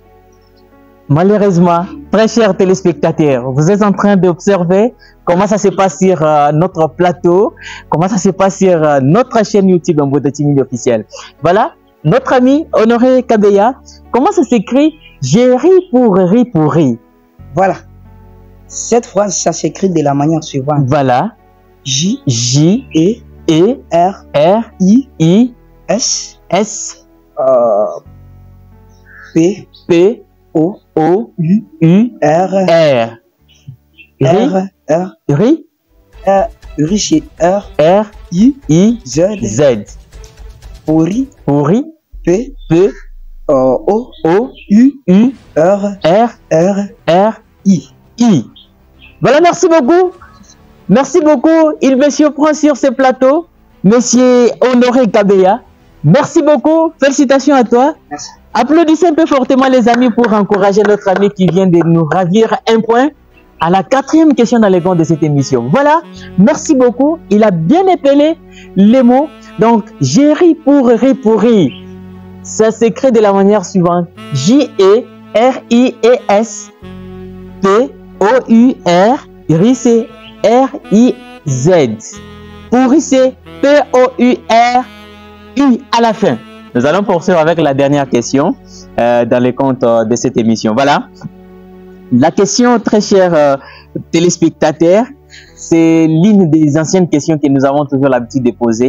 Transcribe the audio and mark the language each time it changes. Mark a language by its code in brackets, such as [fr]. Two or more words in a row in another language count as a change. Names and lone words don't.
[fr] Très chers téléspectateurs, vous êtes en train d'observer comment ça se passe sur notre plateau, comment ça se passe sur notre chaîne YouTube Mbota TV officielle. Voilà, notre ami Honoré Kabeya, comment ça s'écrit? J'ai ri pour ri. Voilà. Cette phrase, ça s'écrit de la manière suivante. Voilà. J, E, R, I, S, P, O, U, R. Ri, c'est R, I, Z. Pour ri, P, O, U, R, I. Voilà, merci beaucoup. Il me surprend sur ce plateau, monsieur Honoré Kabeya. Merci beaucoup. Félicitations à toi. Merci. Applaudissez un peu fortement les amis pour encourager notre ami qui vient de nous ravir un point à la 4e question dans les comptes de cette émission. Voilà, merci beaucoup. Il a bien épelé les mots. Donc, j'ai ri pour ri. Ça s'écrit de la manière suivante. J-E-R-I-E-S P-O-U-R. Ri, c'est R-I-Z. Pour ri, c'est P-O-U-R-U à la fin. Nous allons poursuivre avec la dernière question dans les comptes de cette émission. Voilà. La question, très chers téléspectateurs, c'est l'une des anciennes questions que nous avons toujours l'habitude de poser.